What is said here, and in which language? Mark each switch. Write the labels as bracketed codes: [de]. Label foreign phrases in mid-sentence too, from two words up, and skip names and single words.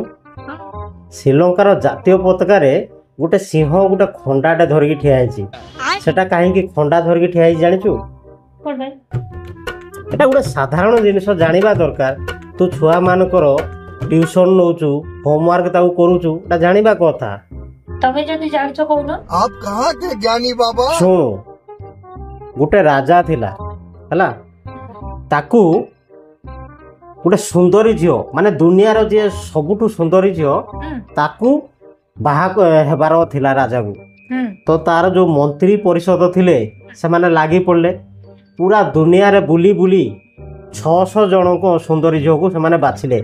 [or] ଶ୍ରୀଲଙ୍କାର ଜାତୀୟ ପତାକାରେ ଗୋଟେ ସିଂହ ଗୋଟେ ଖଣ୍ଡାଟେ ଧରିକି ଠିଆ ହେଇଛି। ସେଟା କାହିଁକି ଖଣ୍ଡା ଧରିକି ଠିଆ ହେଇଛି ଜାଣିଛୁ? এটা ଗୋଟେ ସାଧାରଣ ଜିନିଷ ଜାଣିବା ଦରକାର। ତୁ ଛୁଆମାନଙ୍କର ଟ୍ୟୁସନ ନଉଛୁ, ହୋମୱାର୍କ ତାକୁ କରୁଛୁ, ଏଟା ଜାଣିବା କଥା। ତମେ ଯଦି ଜାଣିଛ କହୁନ। [hi] आप कहाँ के ज्ञानी बाबा? [or] ଶୁଣୁ, ଗୋଟେ ରାଜା ଥିଲା ହେଲା, ତାକୁ ଗୋଟେ ସୁନ୍ଦରୀ ଝିଅ, ମାନେ ଦୁନିଆର ଯିଏ ସବୁଠୁ ସୁନ୍ଦରୀ ଝିଅ, ତାକୁ ବାହା ହେବାର ଥିଲା ରାଜାକୁ। ତ ତାର ଯୋଉ ମନ୍ତ୍ରୀ ପରିଷଦ ଥିଲେ ସେମାନେ ଲାଗି ପଡ଼ିଲେ, ପୁରା ଦୁନିଆରେ ବୁଲି ବୁଲି 600 ଜଣଙ୍କ ସୁନ୍ଦରୀ ଝିଅକୁ ସେମାନେ ବାଛିଲେ।